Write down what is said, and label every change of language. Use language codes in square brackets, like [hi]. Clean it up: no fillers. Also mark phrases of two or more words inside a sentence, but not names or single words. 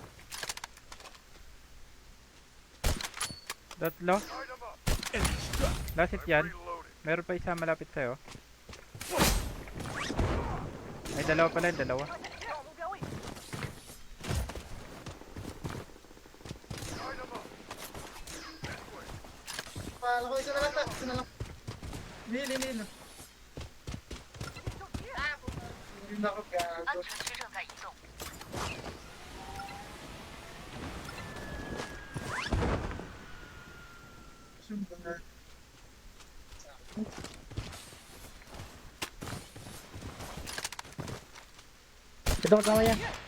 [tl] tatlo. [en] Light 'em up. Last hit [tl] yan. [en] Reloading. [tl] Meron pa isa malapit sa'yo. Ay, dalawa pala yun, dalawa. [en] Light 'em up. [tl] Pala ko, isa na lang. Isa na lang. Nili. Hindi na ako [zh] 安 [tl] gago. [zh] 全区正在移动， [tl] Sumba na. Ito kasama yan.